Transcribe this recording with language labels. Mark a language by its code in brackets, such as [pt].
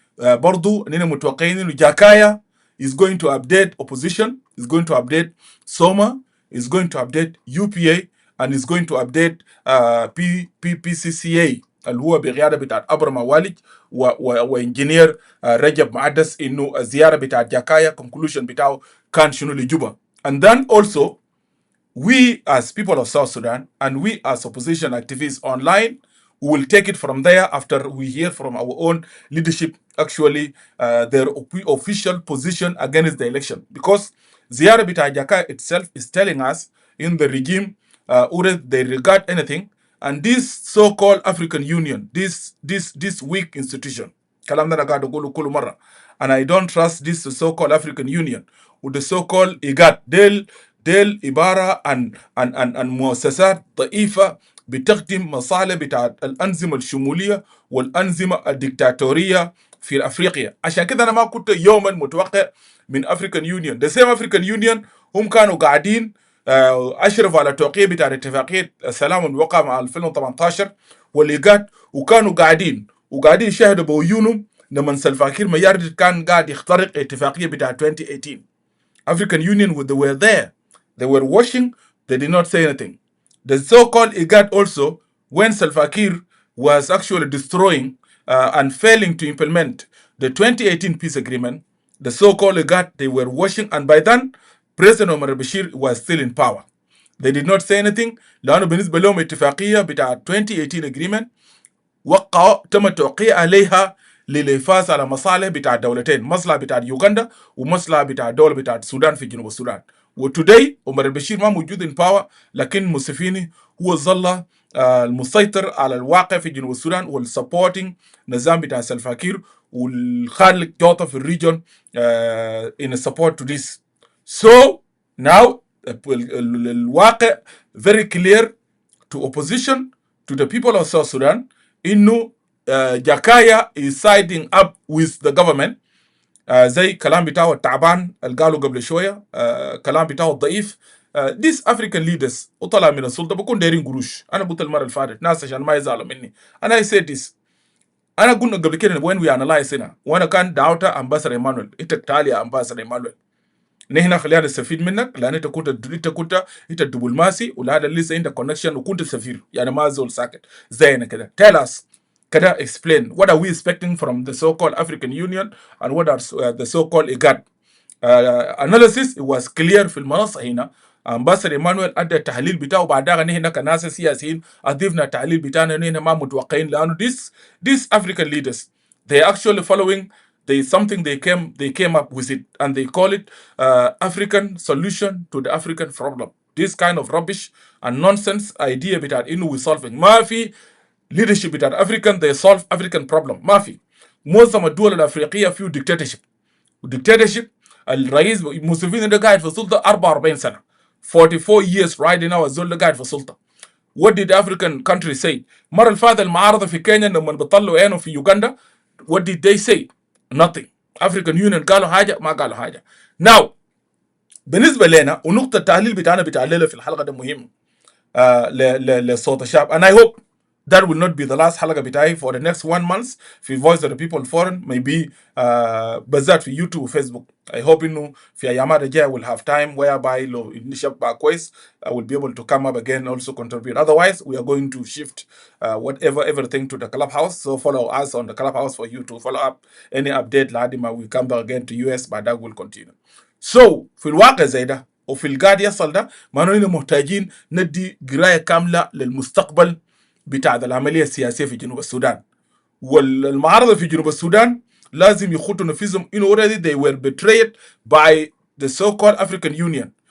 [ar] برضو اننا متوقعين انه جاكايا [en] is going to update opposition, is going to update SOMA, is going to update UPA and is going to update PCCA [ar] اللي هو بقياده بتاعت ابرم والج وانجينير رجب معدس انه الزياره بتاعت جاكايا conclusion بتاعه كان شنو لجوبا. [en] And then also we as people of South Sudan and we as opposition activists online will take it from there after we hear from our own leadership actually their official position against the election, because Ziyara Bita Jaka itself is telling us in the regime they regard anything, and this so-called African Union, this weak institution, [ar] kalam na gado gulu kulu mara, [en] and I don't trust this so-called African Union with the so-called IGAD [ar] ديل عبارة عن مؤسسات ضعيفة بتخدم مصالح بتاعت الأنظمة الشمولية والأنظمة الدكتاتورية في أفريقيا. عشان كده أنا ما كنت يوما متوقع من أفريكان يونيون. [en] The same [ar] أفريكان يونيون هم كانوا قاعدين أشرفوا على توقيع بتاع اتفاقية السلام الوقع مع 2018 والإيجاد، وكانوا قاعدين يشاهدوا بعيونهم لما سلفا كير مياردت كان قاعد يخترق اتفاقية بتاع 2018. [en] African Union, they were there. They were watching. They did not say anything. The so-called IGAD also, when Salva Kiir was actually destroying and failing to implement the 2018 peace agreement, the so-called IGAD, they were watching. And by then, President Omar al-Bashir was still in power. They did not say anything. [ar] لأنه بالنسبة لهم اتفاقية بتاع 2018 agreement وقعوا تم توقيع عليها للحفاظ على مصالح بتاع الدولتين، مصلحة بتاع يوغندا ومصلحة بتاع الدولة بتاع السودان في جنوب السودان. وتوداي عمر البشير ما موجود ان باور، لكن موسيفيني هو ظل المسيطر على الواقع في جنوب السودان والسبورتنج نظام بتاع سلفا كير والخالق جوطة في الريجون [en] in support to this. So now الواقع very clear to opposition, to the people of South Sudan, إنه Jakaya is siding up with the government [ar] زي كلام بتاعه التعبان اللي قالوا قبل شويه، كلام بتاعه الضعيف. [en] these African leaders [ar] وطلع من السلطه بكون دايرين قروش. انا قلت المره اللي فاتت ناس عشان ما يزعلوا مني، انا [en] I said this. [ar] انا قلنا قبل كده [en] when we analyze [ar] هنا، وانا كان دعوتها امباسر ايمانويل، انت تعالي يا امباسر ايمانويل، نحن خلينا نستفيد منك، لان انت دبلوماسي، ولهذا لسه عندك كونكشن وكنت سفير، يعني ما زول ساكت زينا كده. [en] tell us كده explain what are we expecting from the so-called African Union and what are the so-called IGAD analysis. it was clear [ar] في المنصه هنا. امباسر ايمانويل ادى التحليل بتاعه، بعدها نحن كناس سياسيين اضفنا التحليل بتاعنا، نحن ما متوقعين، لانه [en] these African leaders they actually following they something they came up with it, and they call it African solution to the African problem. This kind of rubbish and nonsense idea بتاعت انه we solving، [ar] ما في [en] leadership بتاعت African they solve African problem، ما في. [ar] معظم الدول الافريقيه فيه dictatorship. الرئيس موسيفيني ده قاعد في السلطه 44 سنه، [en] 44 years right now [ar] الزول ده قاعد في السلطه. [en] What did African countries say؟ [ar] المره اللي فاتت المعارضه في كينيا لما بيطلعوا عينهم في يوغندا، [en] what did they say؟ nothing. [ar] African Union قالوا حاجه ما قالوا حاجه. [en] Now [ar] بالنسبه لنا، ونقطه التحليل بتاعنا بتاع الليله في الحلقه ده مهم لصوت الشعب. [en] and I hope that will not be the last حلقه بتاعي for the next 1 month في Voice of the People Forum، maybe [ar] بالذات في يوتيوب وفيسبوك. [en] I hope [ar] انه في ايامات الجايه [en] will have time whereby [ar] لو الشعب بقى كويس [en] I will be able to come up again also contribute. Otherwise we are going to shift everything to the clubhouse, so follow us on the clubhouse for you to follow up any update [ar] لحد ما [en] we come back again to US, but that will continue. [ar] So في الواقع زي ده وفي القاعد يصل ده، معناه انه محتاجين ندي قرايه كامله للمستقبل بتاع العمليه السياسيه في جنوب السودان. والمعارضه في جنوب السودان لازم يخطوا نفسهم انه [en] already they were betrayed by the so-called African Union.